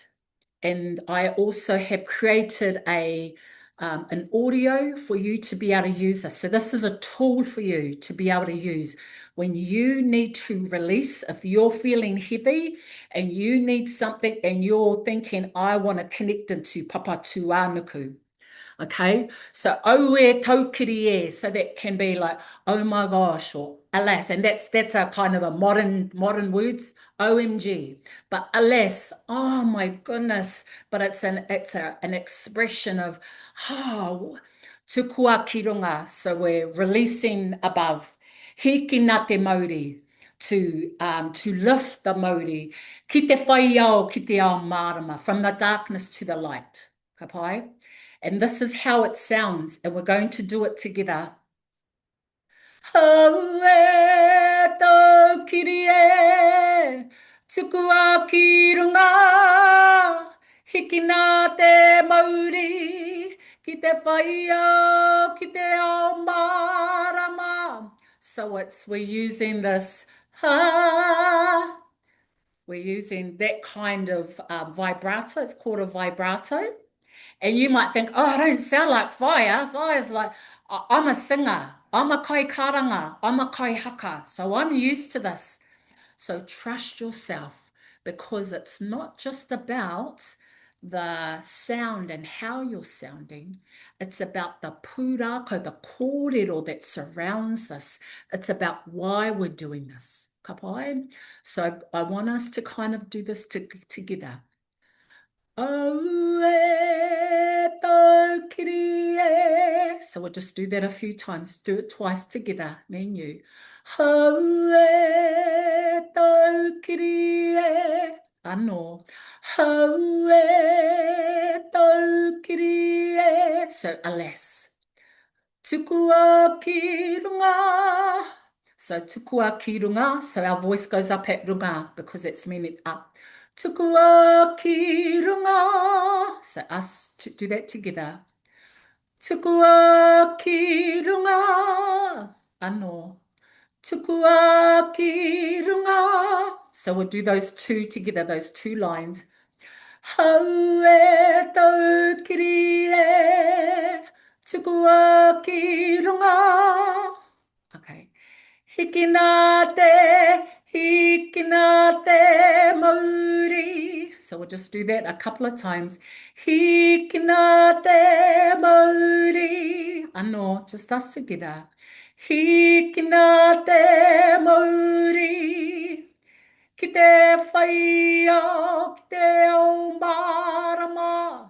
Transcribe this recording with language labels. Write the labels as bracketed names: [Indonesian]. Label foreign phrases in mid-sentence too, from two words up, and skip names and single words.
[English] And I also have created an audio for you to be able to use this. So this is a tool for you to be able to use when you need to release. If you're feeling heavy and you need something and you're thinking, I want to connect into Papa Tūānuku. Okay, so [Māori] oe taukiri e, [English] so that can be like, oh my gosh, or alas, and that's a kind of a modern words, OMG. But alas, oh my goodness, but it's an expression of oh [Māori] tukua ki runga. [English] So we're releasing above. [Māori] Hiki nā te Mauri, [English] to lift the Mauri, [Māori] ki te whai ao, ki te ao marama, [English] from the darkness to the light. [Māori] Ka pai? [English] And this is how it sounds, and we're going to do it together. [Māori] Haue tau kiri e, tukua ki runga, hiki nā te Mauri, ki te whaia, ki te ao marama. [English] So we're using this, we're using that kind of vibrato. It's called a vibrato. And you might think, oh, I don't sound like fire. Fire's like, I'm a singer. I'm a [Māori] kai karanga. [English] I'm a [Māori] kai haka. [English] So I'm used to this. So trust yourself, because it's not just about the sound and how you're sounding. It's about the pūrākau, the kōrero that surrounds this. It's about why we're doing this. Ka pai? So I want us to kind of do this together. So we'll just do that a few times. Do it twice together, me and you. [Māori] Anō. [English] So alas. [Māori] Tukua ki runga. So tukua ki runga. [English] So our voice goes up at runga because it's meaning up. [Māori] Tukua ki runga. [English] So us to do that together. [Māori] Tukua ki runga. Anō. tukua ki runga. [English] So we'll do those two together, those two lines. [Māori] Hau e tau kiri e, tukua ki runga. [English] Okay. [Māori] Hiki nā te Mauri. [English] So we'll just do that a couple of times. [Māori] Hiki nā te Mauri. Anō, [English] just us together. [Māori] Hiki nā te Mauri. Ki te whaia, ki te au marama.